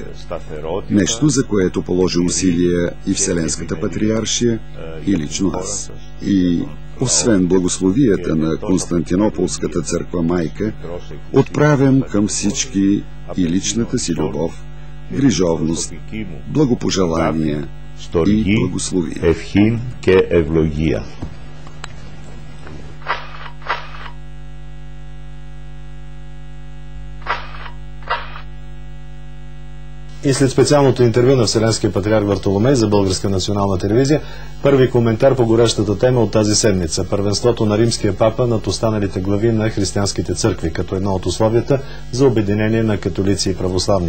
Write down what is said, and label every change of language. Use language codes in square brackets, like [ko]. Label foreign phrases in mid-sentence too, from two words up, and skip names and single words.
[bg] Нещо, за което положи усилия и Вселенската патриаршия, и лично аз. И освен благословията на Константинополската църква майка, отправям към всички и личната си любов, грижовност, благопожелания и благословия. [el] Ευχήν και ευλογία. [bg] И след специалното интервю на Вселенския патриарх Вартоломей за Българска национална телевизия, първи коментар по горещата тема от тази седмица – първенството на римския папа над останалите глави на християнските църкви, като едно от условията за обединение на католици и православни.